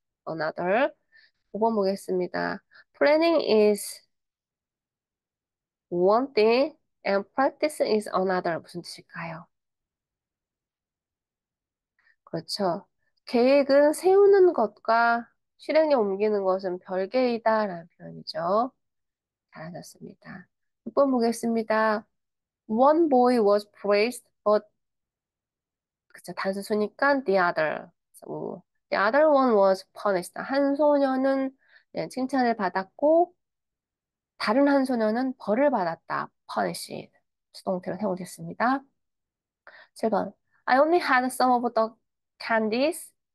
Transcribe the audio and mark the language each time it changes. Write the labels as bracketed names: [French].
[Korean] another. 5번 보겠습니다. [English] Planning is one thing and practice is another. [Korean] 무슨 뜻일까요? 그렇죠. 계획은 세우는 것과 실행에 옮기는 것은 별개이다라는 표현이죠. 잘하셨습니다. 6번 보겠습니다. [English] One boy was praised, but [Korean] 그쵸, 단수니까 [English] the other. The other one was punished. [Korean] 한 소녀는 네, 칭찬을 받았고 다른 한 소녀는 벌을 받았다. [English] punished. [Korean] 수동태로 사용됐습니다. 7번. [English] I only had some of the candies.